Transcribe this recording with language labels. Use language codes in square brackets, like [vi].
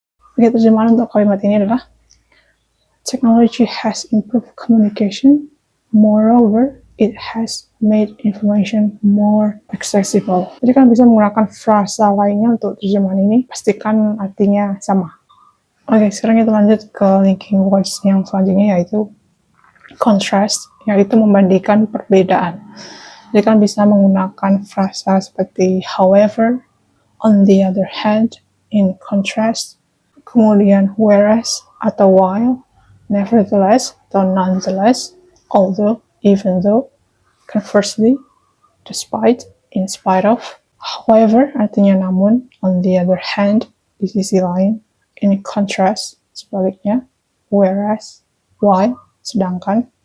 [id] Oke, terjemahan untuk kalimat ini adalah [en] technology has improved communication. Moreover, it has made information more accessible. [id] Jadi kan bisa menggunakan frasa lainnya untuk terjemahan ini. Pastikan artinya sama. Oke, sekarang kita lanjut ke linking words yang selanjutnya, yaitu contrast, yaitu membandingkan perbedaan. Jadi kan bisa menggunakan frasa seperti [en] however, on the other hand, in contrast, [id] kemudian [en] whereas atau while, nevertheless atau nonetheless, although, even though, conversely, despite, in spite of, however [id] artinya namun, [en] on the other hand, [id] di sisi lain, [en] in contrast, [id] sebaliknya, [en] whereas, while, [id] sedangkan,